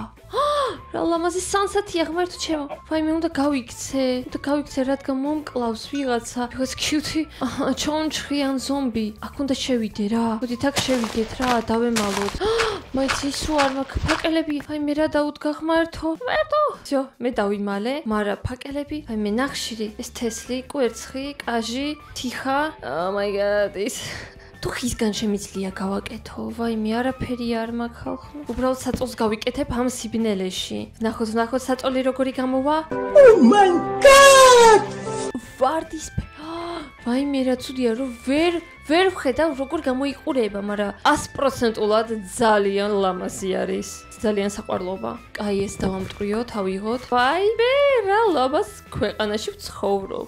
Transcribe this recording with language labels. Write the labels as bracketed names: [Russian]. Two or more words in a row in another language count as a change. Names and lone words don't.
[Georgian] რა ლამაზი სანსათია ღმერთო ჩემო. ვაიმე, უნდა გავიქცე, რადგან მომკლავს ვიღაცა კიუტი ჩონჩხიან ზომბი. აქ უნდა შევიდე რა. მოდით აქ შევიდეთ რა, დავემალოთ. მაინც ისო არ მაქვს ფაკელები. ვაიმე, რა დაუდგა ღმერთო. всё, მე დავიმალე, მაგრამ ფაკელები, ვაიმე, ნახშირი, ეს თესლი, კვერცხი, კაჟი, თიხა. [English] Oh my god, [Georgian] ის თუ ხისგან შემიძლია გავაკეთო. ვაიმე, არაფერი არ მაქვს ხალხო. უბრალოდ საწოლს გავიკეთებ ამ სიბნელეში. ნახოთ, საწოლი როგორი გამოვა. [English] Oh my god! [Georgian] ვარდისფერი. ვაიმე, რა ცუდია რომ ვერ ვხედავ როგორ გამოიყურება, მაგრამ 100%-ულად ძალიან ლამაზი არის. ძალიან საყვარლობა. აი ეს დავამტვრიოთ, ავიღოთ. ვაიმე, რა ლამაზ ქვეყანაში ვცხოვრობ.